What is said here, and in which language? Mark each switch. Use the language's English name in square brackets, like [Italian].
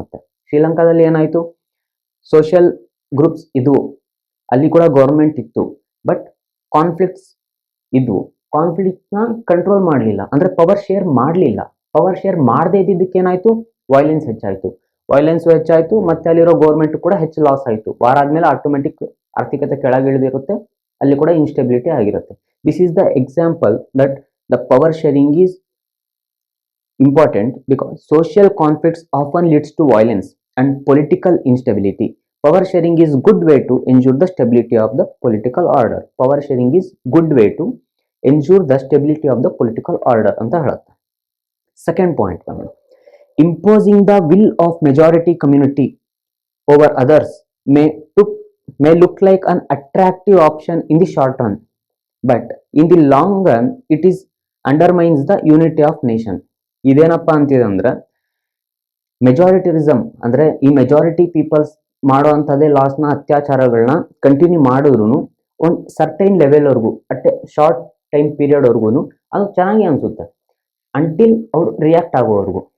[Kannada] ಮತ್ತೆ ಶ್ರೀಲಂಕಾದಲ್ಲಿ ಏನಾಯ್ತು, ಸೋಷಿಯಲ್ ಗ್ರೂಪ್ಸ್ ಇದ್ವು, ಅಲ್ಲಿ ಕೂಡ ಗೌರ್ಮೆಂಟ್ ಇತ್ತು, ಬಟ್ ಕಾನ್ಫ್ಲಿಕ್ಟ್ಸ್ ಇದ್ವು. ಕಾನ್ಫ್ಲಿಕ್ಟ್ ನ ಕಂಟ್ರೋಲ್ ಮಾಡಲಿಲ್ಲ, ಅಂದ್ರೆ ಪವರ್ ಶೇರ್ ಮಾಡಲಿಲ್ಲ. ಪವರ್ ಶೇರ್ ಮಾಡದೇ ಇದ್ದಿದ್ದಕ್ಕೆ ಏನಾಯ್ತು, ವೈಲೆನ್ಸ್ ಹೆಚ್ಚಾಯ್ತು, ಮತ್ತೆ ಅಲ್ಲಿರೋ ಗೌರ್ಮೆಂಟ್ ಕೂಡ ಹೆಚ್ಚು ಲಾಸ್ ಆಯ್ತು. ವಾರ ಆದ್ಮೇಲೆ ಆಟೋಮೆಟಿಕ್ ಆರ್ಥಿಕತೆ ಕೆಳಗಿಳಿದಿರುತ್ತೆ, ಅಲ್ಲಿ ಕೂಡ ಇನ್ಸ್ಟೆಬಿಲಿಟಿ ಆಗಿರುತ್ತೆ. [English] This is the example that the power sharing is important because social conflicts often leads to violence and political instability. Power sharing is good way to ensure the stability of the political order. Power sharing is good way to ensure the stability of the political order [Kannada] ಅಂತ ಹೇಳುತ್ತೆ. [English] Second point, imposing the will of majority community over others may look like an attractive option in the short run, but in the long run it is undermines the unity of nation. [Kannada] ಇದೇನಪ್ಪ ಅಂತಿದೆ ಅಂದ್ರೆ, ಮೆಜಾರಿಟಿರಿಸಮ್ ಅಂದ್ರೆ ಈ majority people's ಮಾಡುವಂಥದ್ದೇ ಲಾಸ್ನ ಅತ್ಯಾಚಾರಗಳನ್ನ continue ಮಾಡಿದ್ರು ಒಂದು certain ಲೆವೆಲ್ವರೆಗೂ, [English] at short time [Kannada] ಪೀರಿಯಡ್ವರೆಗೂ ಅದು ಚೆನ್ನಾಗಿ ಅನ್ಸುತ್ತೆ, ಅಂಟಿಲ್ ಅವ್ರು ರಿಯಾಕ್ಟ್ ಆಗೋವರೆಗೂ.